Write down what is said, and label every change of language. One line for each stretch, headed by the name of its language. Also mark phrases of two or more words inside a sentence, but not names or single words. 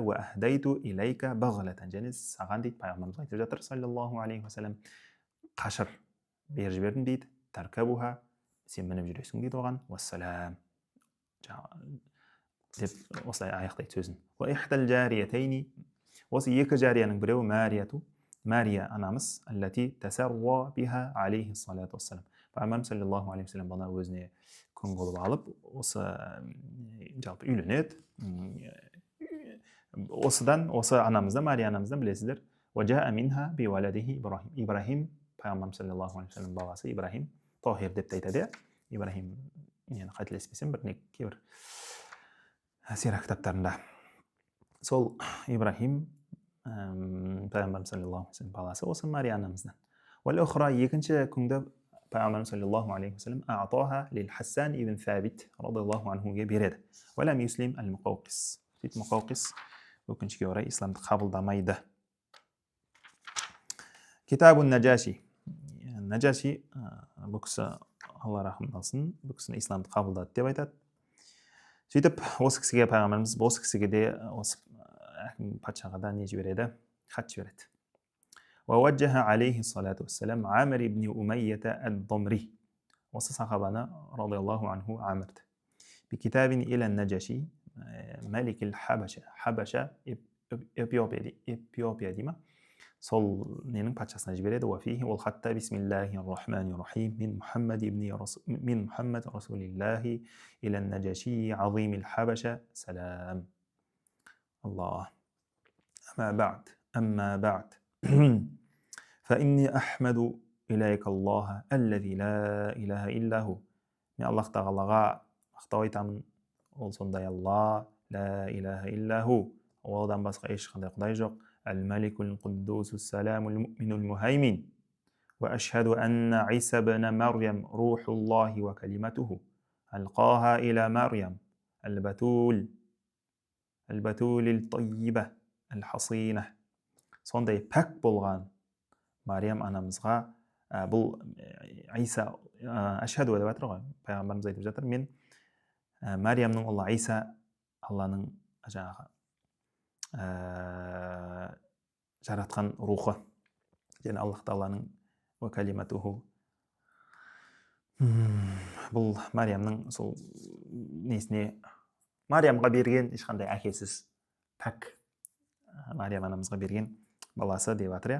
Arabic: وأهديت إليك بغلة,
Kazakh: және саған дейді пайғамбарымыз айтып жатыр
Arabic: صلى الله عليه وسلم,
Kazakh: қашыр беріп жібердім дейді. Таркабуха, сен мініп жүресің дейді оған. Уассалам деп осылай аяқтайды сөзін.
Arabic: وإحدى الجاريتين,
Kazakh: осы екі жарияның біреуі Марияту, Мария анамыз,
Arabic: التي تسرى بها عليه الصلاة والسلام,
Kazakh: пайғамбарымыз
Arabic: صلى الله عليه وسلم
Kazakh: бұны өзіне күң қылып алып, осы жалпы үйленеді. Осыдан, осы анамыздан, Мария анамыздан білесіздер.
Arabic: وجاءت منها بولده إبراهيم,
Kazakh: Ибрахим, пайғамбарымыз
Arabic: صلى الله عليه وسلم
Kazakh: баласы Ибрахим, Тохир деп айтады. Ибрахим, мен қателеспесем, кейбір сира кітаптарында сол Ибрахим пайғамбарымыз
Arabic: صلى الله عليه وسلم
Kazakh: баласы осы Мария анамыздан.
Arabic: والأخرى,
Kazakh: екінші күңді пайғамбарымыз
Arabic: صلى الله عليه وسلم أعطاها ل
Kazakh: Хасан ибн Сабит
Arabic: رضي الله عنه
Kazakh: береді.
Arabic: ولم يسلم المقوقس,
Kazakh: сөйтіп муқауқис өкінішке орай исламды қабылдамайды. Китабун Наджаши, Наджаши, бұл кісі Алла рахмет алсын, бұл кісіні исламды қабылдады деп айтады. Сөйтіп осы кісіге пайғамбарымыз, осы кісіге де осы патшаға да не жібереді, хат жібереді.
Arabic: ووجه عليه الصلاة والسلام Амир ибн Умайята ад-Дамри,
Kazakh: осы сахабаны
Arabic: رضي الله عنه Амирді. بكتاب إلى النجاشي ملك الحبشة
Kazakh: эпиопия дей ма, сол ненің патшасына жібереді.
Arabic: Уафихи
Kazakh: ол хатта
Arabic: بسم الله الرحمن الرحيم من محمد رسول الله إلى النجاشي عظيم الحبشة سلام. الله. أما بعد فإني أحمد إليك الله الذي لا إله إلا هو.
Kazakh: Мен Аллах тағалаға мақтау айтамын, ол сондай Алла,
Arabic: لا إله إلا هو,
Kazakh: одан басқа ешқандай құдай жоқ.
Arabic: الملك القدوس السلام المؤمن المهيمن. وأشهد أن عيسى ابن مريم روح الله وكلمته. ألقاها إلى مريم. البتول الطيبة الحصينة.
Kazakh: Сондай пәк болған Мариям анамызға, бұл Иса, ашхаду деп жатыр ғой, пайғамбарымыз айтып жатыр, мен Мариямның ұлы Иса Алланың жаңағы жаратқан рухы, және Аллах тағаланың
Arabic: وكلمته,
Kazakh: бұл Мариямның сол несіне, Мариямға берген ешқандай әкесіз пәк Мариям анамызға берген баласы деп жатыр.